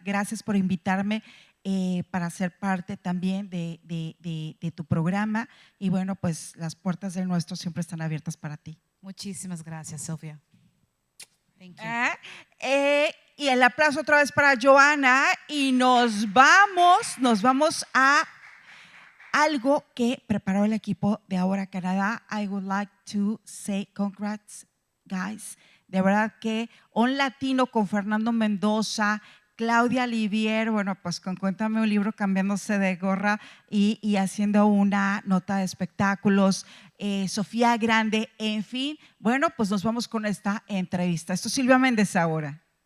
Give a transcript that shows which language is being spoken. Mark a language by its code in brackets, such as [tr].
[es] Gracias por invitarme para ser parte también de tu programa, y bueno, pues las puertas del nuestro siempre están abiertas para ti. Muchísimas gracias, Silvia. [en] Thank you. [es] Y el aplauso otra vez para Joanna, y nos vamos a algo que preparó el equipo de Ahora Canadá. [en] I would like to say congrats, guys. [es] De verdad que un latino con Fernando Mendoza, Claudia Livier, bueno, pues con Cuéntame un libro, cambiándose de gorra y haciendo una nota de espectáculos, Sofía Grande, en fin. Bueno, pues nos vamos con esta entrevista. Esto es Silvia Mendez ahora.